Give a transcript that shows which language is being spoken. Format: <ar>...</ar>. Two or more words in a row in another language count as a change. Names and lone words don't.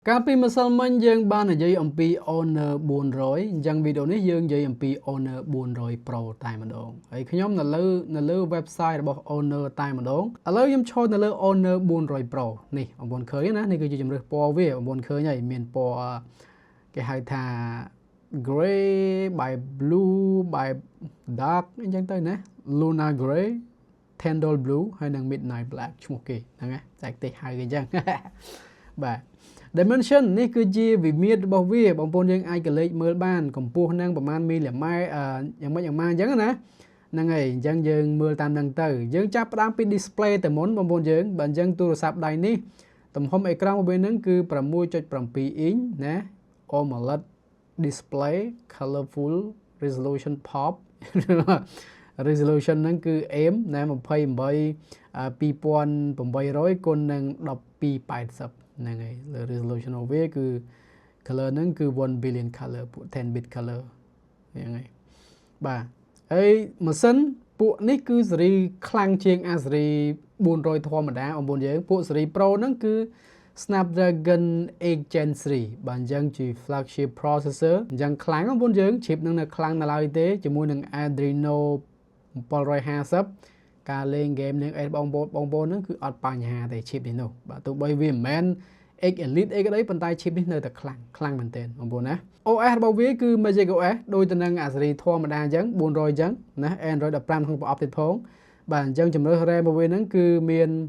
<km>កាលពីម្សិលមិញយើងបាននិយាយអំពី Honor 400អញ្ចឹងវីដេអូនេះយើងនិយាយអំពី Honor 400 Pro តែម្ដងហើយខ្ញុំនៅលើ website របស់ Honor តែម្ដងឥឡូវខ្ញុំឈរនៅលើ Honor 400 Pro នេះបងប្អូនឃើញណានេះគឺជាជម្រើសពណ៌វាបងប្អូនឃើញហើយមានពណ៌គេហៅថា</km> <en>gray by blue by dark</en> <km>អញ្ចឹងទៅណា Luna Gray Tendal Blue ហើយនិង Midnight Black ឈ្មោះគេហ្នឹងណាតែគេហៅគេអញ្ចឹងបាទDimension នេះគឺជា វិមាត្ររបស់វាបងប្អូនយើងអាចកលេចមើលបានកម្ពស់នឹងប្រហែលមីលីម៉ែត្រយ៉ាងម៉េចអញ្ចឹងណាហ្នឹងហើយអញ្ចឹងយើងមើលតាមនឹងទៅយើងចាប់ផ្ដើមពី display តែមុនបងប្អូនយើងបើអញ្ចឹងទូរស័ព្ទដៃនេះទំហំអេក្រង់របស់វានឹងគឺ 6.7 inch ណា</km> <en>AMOLED display colorful resolution pop resolution</en> <km>ហ្នឹងគឺ AIM ណា 28,800 គុណនឹង 1280ហ្នឹងហើយលើ resolution របស់វាគឺ color ហ្នឹងគឺ</km> <en>1 billion color</en> <km>ពួក</km> <en>10 bit color</en> <km>ហ្នឹងហើយបាទហើយម៉ាស៊ីនពួកនេះគឺស៊េរីខ្លាំងជាងអាស៊េរី400ធម្មតាបងប្អូនយើងពួកស៊េរី Pro ហ្នឹងគឺ Snapdragon 8 Gen 3បាទអញ្ចឹងជា</km> <en>flagship processor</en> <km>អញ្ចឹងខ្លាំងបងប្អូនយើង chip ហ្នឹងនៅខ្លាំងនៅឡើយទេជាមួយនឹង Adreno 750ការលេង game នឹងបងប្អូនហ្នឹងគឺអត់បញ្ហាទេ chip នេះនោះបាទទោះបីវាមិនមែន X Elite អីក៏ដោយប៉ុន្តែ chip នេះនៅតែខ្លាំងមែនទែនបងប្អូនណា OS របស់វាគឺ Magic OS ដូចទៅនឹងអាស៊េរីធម្មតាអញ្ចឹង400អញ្ចឹងណា Android 15ក្នុងប្រអប់ទៀតផងបាទអញ្ចឹងជំរឿន RAM របស់វាហ្នឹងគឺមាន</km>